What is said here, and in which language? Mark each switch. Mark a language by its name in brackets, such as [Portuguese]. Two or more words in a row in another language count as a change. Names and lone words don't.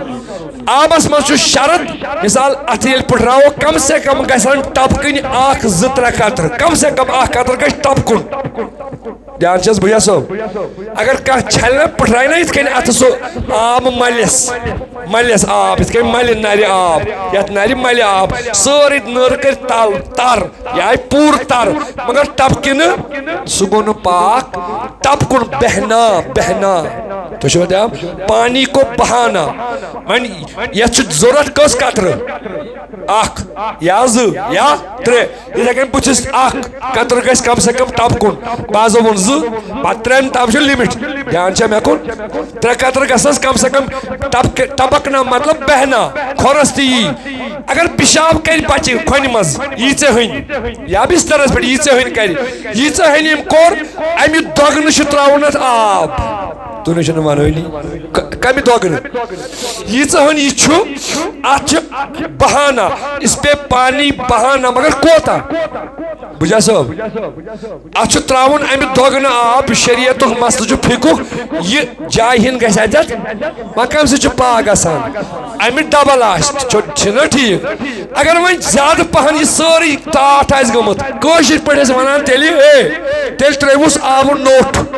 [Kashmiri] آبس منٛز چھُ شرط مثال اتھ ییٚلہِ پھٕٹراوو [Urdu] کم سے کم [Kashmiri] گژھن ٹپکٕنۍ اکھ زٕ ترٛےٚ قطرٕ [Urdu] کم سے کم [Kashmiri] اکھ قطرٕ گژھِ ٹپکُن دھیان چھس بھیا صٲب اگر کانٛہہ چھلہِ نا پھٕٹرایہِ نا یِتھ کٔنۍ اتھٕ سُہ آب ملِس آب یِتھ کٔنۍ ملہِ نرِ آب یتھ نرِ ملہِ آب سٲرٕے نٔر کٔرۍ تر یہِ آیہِ پوٗرٕ تر مگر ٹپکہِ نہٕ سُہ گوٚو نہٕ پاک ٹپکُن بہنا تُہۍ چھِوا دپان [Urdu] پانی کو بہانا [Kashmiri] وۄنۍ یتھ چھُ ضروٗرت کٔژ قطرٕ اکھ یا زٕ یا ترٛےٚ یِتھے کٔنۍ بٕتھِس اکھ قطرٕ گژھِ [Urdu] کم سے کم [Kashmiri] ٹپکُن بعضو ووٚن زٕ پتہٕ ترٛٮ۪ن تام چھُ لِمِٹ دھیان چھا مےٚ کُن ترٛےٚ قطرٕ گژھنس [Urdu] کم سے کم [Kashmiri] ٹپکنا مطلب بہنا کھۄرس تہِ یی اگر پِشاب کرِ بچہِ کھۄنہِ منٛز ییٖژٕ ہٕنۍ یا بسترس پٮ۪ٹھ ییٖژٕ ہٕنۍ کرِ ییٖژٕ ہٕنۍ أمۍ کوٚر امہِ دۄگنہٕ چھُ تراوُن اتھ آب تُہۍ نہٕ چھِنہٕ ونٲنی کمہِ دۄگنہٕ ییٖژٕ ہٕنۍ یہِ چھُ اتھ چھُ بہانا [Urdu] اس پے پانی بہانا [Kashmiri] مگر کوتاہ بُجا صٲب اتھ چھُ تراوُن امہِ دۄگنہٕ آب شریعتُک مسلہٕ چھُ فِکُک یہِ جایہِ ہِنٛد گژھِ اتٮ۪تھ وۄنۍ کمہِ سۭتۍ چھُ پاک گژھان امہِ ڈبل آسہِ چھُنہ ٹھیٖک اگر وۄنۍ زیادٕ پہن یہِ سٲرٕے ٹاٹھ آسہِ گوٚمُت کٲشِر پٲٹھۍ ٲسۍ ونان تیٚلہِ ترٛٲوِوُس آبہٕ نوٚٹھ